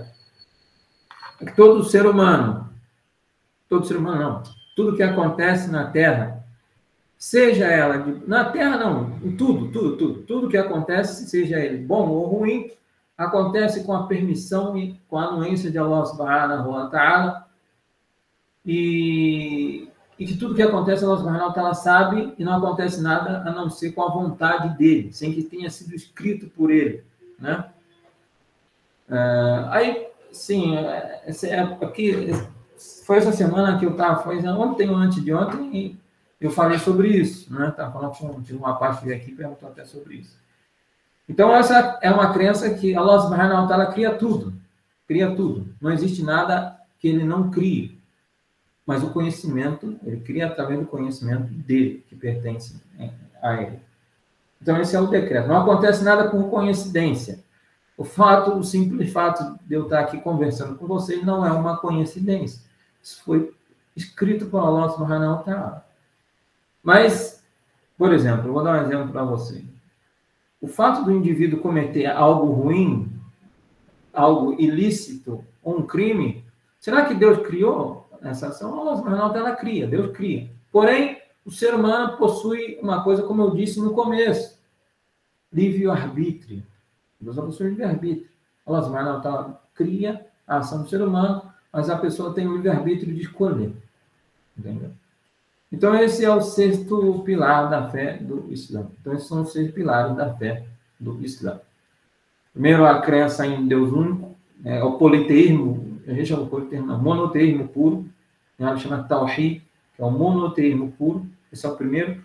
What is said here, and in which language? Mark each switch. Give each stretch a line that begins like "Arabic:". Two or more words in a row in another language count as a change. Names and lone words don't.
Portuguese: É que todo ser humano não, tudo que acontece na Terra, seja ela na Terra não, em tudo que acontece, seja ele bom ou ruim, acontece com a permissão e com a anuência de
Arabic: الله سبحانه وتعالى,
Portuguese: e que tudo que acontece,
Arabic: الله سبحانه وتعالى
Portuguese: sabe, e não acontece nada a não ser com a vontade dele, sem que tenha sido escrito por ele, né? Aí, sim, aqui, foi essa semana que eu estava, foi ontem ou antes de ontem, e eu falei sobre isso, né? Estava falando de uma parte que aqui perguntou até sobre isso. Então, essa é uma crença que
Arabic: الله سبحانه وتعالى
Portuguese: cria tudo. Não existe nada que ele não crie. Mas o conhecimento, ele cria através do conhecimento dele, que pertence a ele. Então, esse é o decreto. Não acontece nada por coincidência. O simples fato de eu estar aqui conversando com vocês não é uma coincidência. Isso foi escrito por
Arabic: الله سبحانه وتعالى.
Portuguese: Mas, por exemplo, eu vou dar um exemplo para vocês. O fato do indivíduo cometer algo ruim, algo ilícito, ou um crime, será que Deus criou essa ação?
Arabic: الله سبحانه وتعالى
Portuguese: cria, Deus cria. Porém, o ser humano possui uma coisa, como eu disse no começo, livre-arbítrio. Deus possui livre-arbítrio.
Arabic: الله سبحانه وتعالى
Portuguese: cria a ação do ser humano, mas a pessoa tem o livre-arbítrio de escolher. Entendeu? Então, esse é o sexto pilar da fé do Islã. Então, esses são os 6 pilares da fé do Islã. Primeiro, a crença em Deus único, o politeísmo, a gente chama de politeísmo, monoteísmo puro, ela chama Tawhid, que é o monoteísmo puro, esse é o primeiro.